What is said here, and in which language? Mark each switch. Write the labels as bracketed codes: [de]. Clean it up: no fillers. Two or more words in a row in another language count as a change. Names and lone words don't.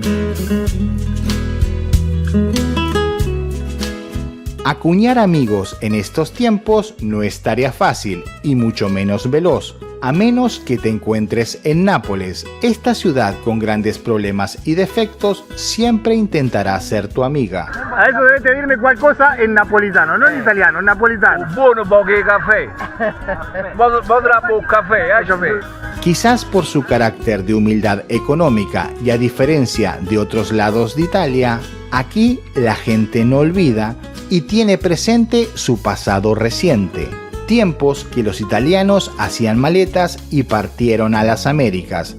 [es] Acuñar amigos en estos tiempos no es tarea fácil y mucho menos veloz, a menos que te encuentres en Nápoles. Esta ciudad con grandes problemas y defectos siempre intentará ser tu amiga. [it] Adesso dovete dirmi qualcosa in napolitano, non in italiano, in napolitano. Un buono poco de café. Podrá un café, [es] Quizás por su carácter de humildad económica y a diferencia de otros lados de Italia, aquí la gente no olvida y tiene presente su pasado reciente, tiempos que los italianos hacían maletas y partieron a las Américas.